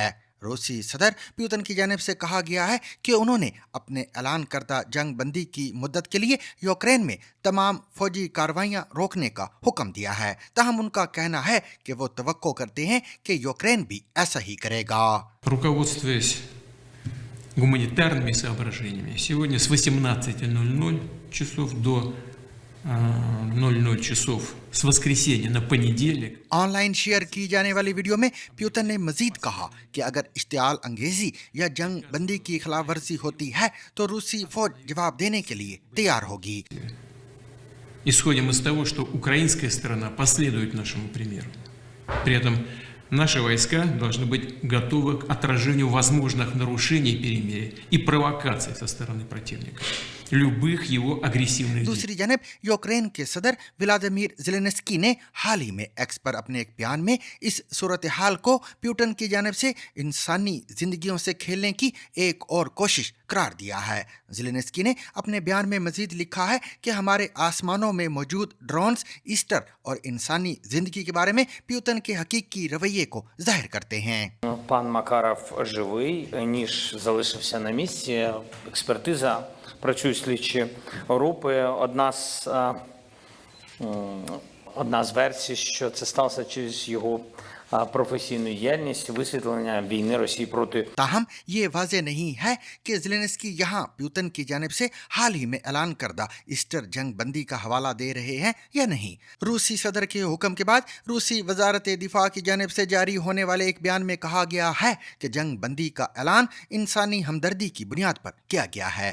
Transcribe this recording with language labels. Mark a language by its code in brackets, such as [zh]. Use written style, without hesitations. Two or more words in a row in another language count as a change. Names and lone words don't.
[ur] روسی صدر پوتن کی جانب سے کہا گیا ہے کہ انہوں نے اپنے اعلان کردہ جنگ بندی کی مدت کے لیے یوکرین میں تمام فوجی کارروائیاں روکنے کا حکم دیا ہے. تاہم ان کا کہنا ہے کہ وہ توقع کرتے ہیں کہ یوکرین بھی ایسا ہی کرے گا. [ru] Руководствуясь гуманитарными соображениями, сегодня с 18:00 часов до 00 часов с воскресенья на понедельник [en] online share [ur] کی جانے والی ویڈیو میں پوتن نے مزید کہا کہ اگر اشتعال انگیزی یا جنگ بندی کی خلاف ورزی ہوتی ہے تو روسی فوج جواب دینے کے لیے تیار ہوگی. [ru] исходим из того, что украинская сторона последует нашему примеру. При этом наши войска должны быть готовы к отражению возможных нарушений перемирия и провокаций со стороны противника, любых его агрессивных действий. [ur] دوسری جانب یوکرین کے صدر ولادیمیر زیلنسکی نے حال ہی میں ایکس پر اپنے ایک بیان میں اس صورتحال کو پوتن کی جانب سے انسانی زندگیوں سے کھیلنے کی ایک اور کوشش قرار دیا ہے. زیلنسکی نے اپنے بیان میں مزید لکھا ہے کہ ہمارے آسمانوں میں موجود ڈرونز ایسٹر اور انسانی زندگی کے بارے میں پوتن کے حقیقی رویے کو ظاہر کرتے ہیں. [uk] Пан Макаров живий, ніж залишився на місці. Експертиза, працюють слідчі групи. Одна з версій, що це сталося через його професійну діяльність, висвітлення війни Росії проти. [ur] تاہم یہ واضح نہیں ہے کہ زیلنسکی یہاں پوتن کی جانب سے حال ہی میں اعلان کردہ ایسٹر جنگ بندی کا حوالہ دے رہے ہیں یا نہیں. روسی صدر کے حکم کے بعد روسی وزارت دفاع کی جانب سے جاری ہونے والے ایک بیان میں کہا گیا ہے کہ جنگ بندی کا اعلان انسانی ہمدردی کی بنیاد پر کیا گیا ہے.